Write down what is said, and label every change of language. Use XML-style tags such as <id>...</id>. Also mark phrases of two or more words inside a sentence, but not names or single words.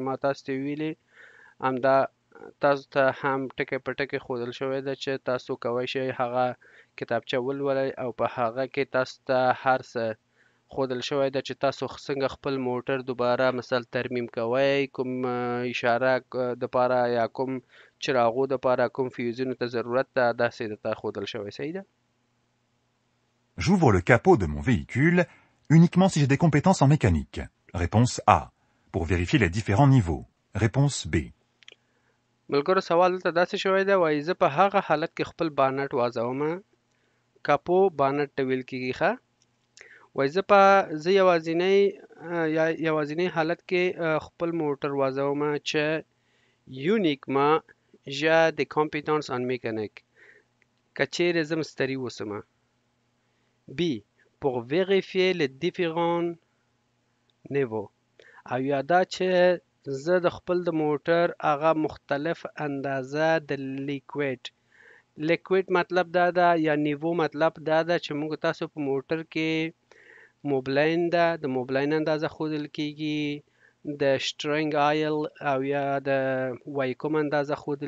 <ps>ما تاسو ته ویلي همدا تاسو ته هم ټکی په ټکی ښودل شوی ده چې تاسو کولی شئ هغه کتابچه ولولئ او په هغه کې تاسو ته هر څه ښودل شوی ده چې تاسو څنګه خپل موټر دوباره مثال ترمیم کوئ کوم اشاره دپاره یا کوم چراغو دپاره کوم فیوزونو ته ضرورت ده داسې درته ښودل شوی صحیح ده</ps> <fr>J'ouvre le capot de mon véhicule uniquement si j'ai des compétences en mécanique. Réponse A. Pour vérifier les différents niveaux. Réponse B.</fr> <ps>ملګرو سوال دلته داسې شوی دی وایي زه په هغه حالت کې خپل بانټ وازوم کاپو بانټ ته ویل کېږي ښه وایي زه یوازینی حالت کې خپل موټر وازوم چې</ps> <fr>uniquement j'ai des compétences en mécanique</fr> <ps>که چیرې زه مستري اوسم B.</ps> <fr>Pour vérifier les différents niveaux</fr> <ps>او یا دا چې زه د خپل د موټر هغه مختلف اندازه د لیکویډ مطلب دا ده یا نیوو مطلب دا ده چې موږ تاسو په موټر کې موبلاین ده د موبلاین اندازه ښودل کېږي د سټرینګ آیل او یا د وایکوم اندازه ښودل</ps>